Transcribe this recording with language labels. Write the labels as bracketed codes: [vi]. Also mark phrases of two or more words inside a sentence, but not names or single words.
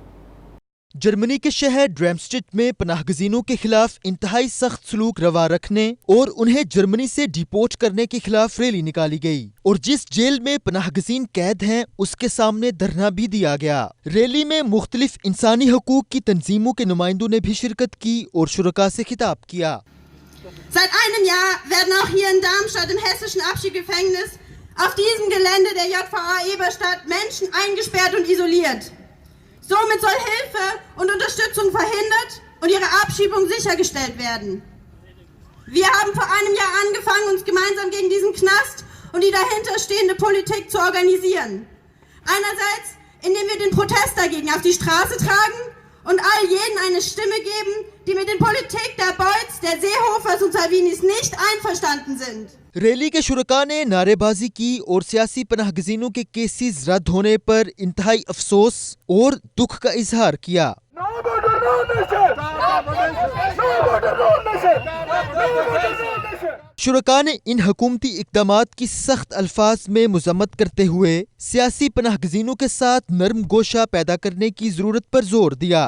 [ur] جرمنی کے شہر ڈرمسٹٹ میں پناہ گزینوں کے خلاف انتہائی سخت سلوک روا رکھنے اور انہیں جرمنی سے ڈیپورٹ کرنے کے خلاف ریلی نکالی گئی, اور جس جیل میں پناہ گزین قید ہیں اس کے سامنے دھرنا بھی دیا گیا. ریلی میں مختلف انسانی حقوق کی تنظیموں کے نمائندوں نے بھی شرکت کی اور شرکاء سے خطاب کیا. [de] Seit einem Jahr werden auch hier in Darmstadt im hessischen Abschiebegefängnis auf diesem Gelände der JVA Eberstadt Menschen eingesperrt und isoliert. Somit soll Hilfe und Unterstützung verhindert und ihre Abschiebung sichergestellt werden. Wir haben vor einem Jahr angefangen, uns gemeinsam gegen diesen Knast und die dahinterstehende Politik zu organisieren. Einerseits, indem wir den Protest dagegen auf die Straße tragen und all jenen eine Stimme geben, die mit der Politik der Beuths, der Seehofers und Salvinis nicht einverstanden sind. [ur] ریلی کے شرکاء نے نعرے بازی کی اور سیاسی پناہ گزینوں کے کیسز رد ہونے پر انتہائی افسوس اور دکھ کا اظہار کیا. شرکاء نے ان حکومتی اقدامات کی سخت الفاظ میں مذمت کرتے ہوئے سیاسی پناہ گزینوں کے ساتھ نرم گوشہ پیدا کرنے کی ضرورت پر زور دیا.